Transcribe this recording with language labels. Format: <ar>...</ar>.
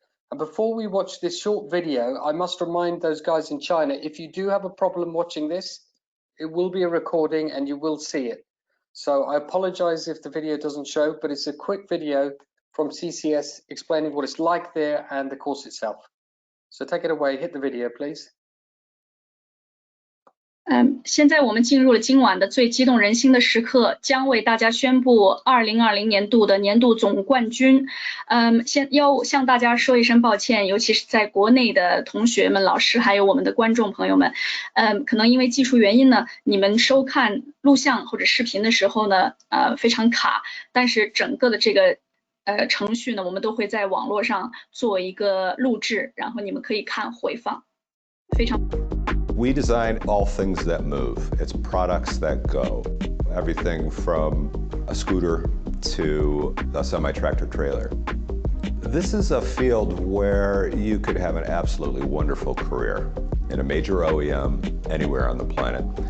<en>And before we watch this short video, I must remind those guys in China, if you do have a problem watching this, it will be a recording and you will see it. So I apologize if the video doesn't show, but it's a quick video from CCS explaining what it's like there and the course itself. So take it away, hit the video, please.</en> <zh>现在我们进入了今晚的最激动人心的时刻，将为大家宣布2020年度的年度总冠军。先要向大家说一声抱歉，尤其是在国内的同学们、老师还有我们的观众朋友们，可能因为技术原因呢，你们收看录像或者视频的时候呢，非常卡，但是整个的这个程序呢，我们都会在网络上做一个录制，然后你们可以看回放，非常。</zh> <en>We design all things that move. It's products that go. Everything from a scooter to a semi-tractor trailer. This is a field where you could have an absolutely wonderful career in a major OEM anywhere on the planet.</en>